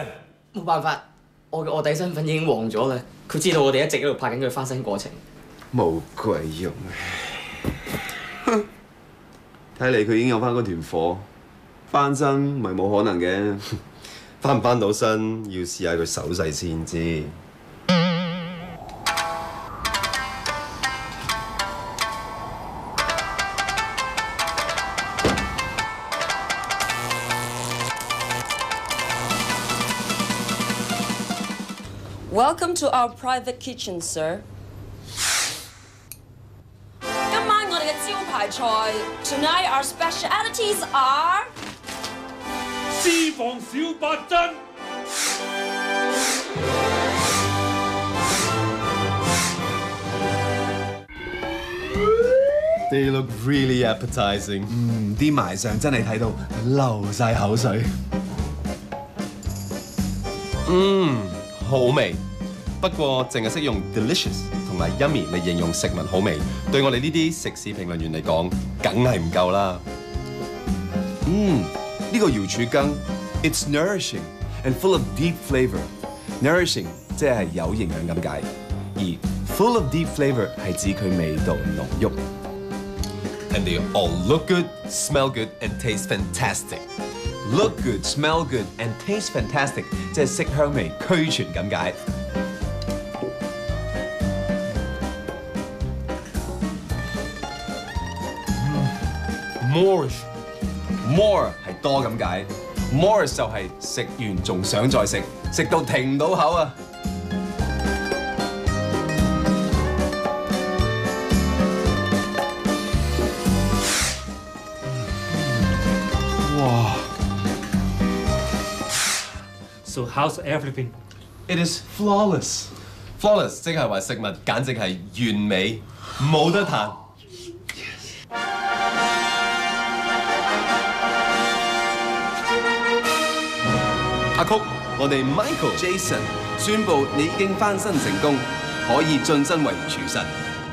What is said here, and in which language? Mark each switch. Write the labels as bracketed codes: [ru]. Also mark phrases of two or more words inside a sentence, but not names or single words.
[yue] 冇辦法，我嘅臥底身份已經黃咗啦。佢知道我哋一直喺度拍緊佢翻身過程。冇鬼用，哼！睇嚟佢已經有翻嗰團火，翻身唔係冇可能嘅。翻唔翻到身，要試下佢手勢先知。 [en] Welcome to our private kitchen, sir. [yue] 今晚我哋嘅招牌菜 ， [en] Tonight our specialities are [yue] 私房小八珍。 [en] They look really appetizing。 [yue] 啲賣相真係睇到流晒口水。好味。不過淨係識用 delicious 同埋 yummy 嚟形容食物好味，對我哋呢啲食肆評論員嚟講，梗係唔夠啦。呢個瑤柱羹 ， [en] it's nourishing and full of deep flavour。 [yue] nourishing 即係有營養咁解，而 [en] full of deep flavour [yue] 係指佢味道濃郁。 [en] And they all look good, smell good, and taste fantastic. Look good, smell good and taste fantastic， [yue] 即係色香味俱全咁解。More 係多咁解 ，more 就係食完仲想再食，食到停唔到口啊！哇 [en] So how's everything? It is flawless。 [yue] Flawless 即係話食物簡直係完美，冇得彈。阿曲，我哋 Michael、Jason 宣布你已經翻身成功，可以晉身為廚神。